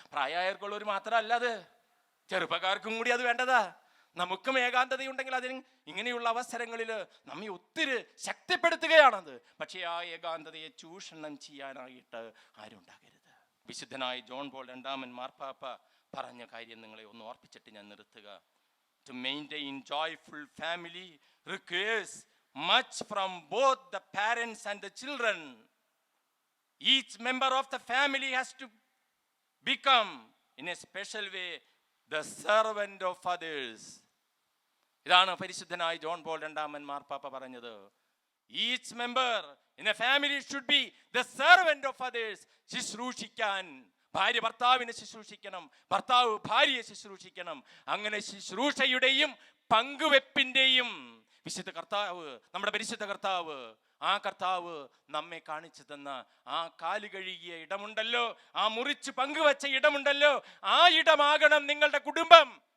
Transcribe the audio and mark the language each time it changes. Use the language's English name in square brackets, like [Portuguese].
[Malayalam] പ്രായമായവർക്കുള്ളവർ മാത്രമല്ല, അത് ചെറുപ്പക്കാർക്കും കൂടി അത് വേണ്ടതാ. നമുക്കും ഏകാന്തതയുണ്ടെങ്കിൽ അതിന് ഇങ്ങനെയുള്ള അവസരങ്ങളിൽ നമ്മെ ഒത്തിരി ശക്തിപ്പെടുത്തുകയാണത്. പക്ഷേ ആ ഏകാന്തതയെ ചൂഷണം ചെയ്യാനായിട്ട് ആരും ഉണ്ടാകരുത്. വിശുദ്ധനായ ജോൺ പോൾ രണ്ടാമൻ മാർപ്പാപ്പ പറഞ്ഞ കാര്യം നിങ്ങളെ ഒന്ന് ഓർപ്പിച്ചിട്ട് ഞാൻ നിർത്തുക. [English] To maintain joyful family requires much from both the parents and the children. Each member of the family has to become, in a special way, the servant of others. [Malayalam] ഇതാണ് പരിശുദ്ധനായ ജോൺ പോൾ രണ്ടാമൻ മാർപ്പാപ്പ പറഞ്ഞത്. [English] Each member in a family should be the servant of others. [Malayalam] ശുശ്രൂഷിക്കാൻ, ഭാര്യ ഭർത്താവിനെ ശുശ്രൂഷിക്കണം, ഭർത്താവ് ഭാര്യയെ ശുശ്രൂഷിക്കണം. അങ്ങനെ ശുശ്രൂഷയുടെയും പങ്കുവെപ്പിന്റെയും വിശുദ്ധ കർത്താവ്, നമ്മുടെ പരിശുദ്ധ കർത്താവ്, ആ കർത്താവ് നമ്മെ കാണിച്ചു തന്ന ആ കാല് കഴുകിയ ഇടമുണ്ടല്ലോ, ആ മുറിച്ച് പങ്കുവെച്ച ഇടമുണ്ടല്ലോ, ആ ഇടമാകണം നിങ്ങളുടെ കുടുംബം.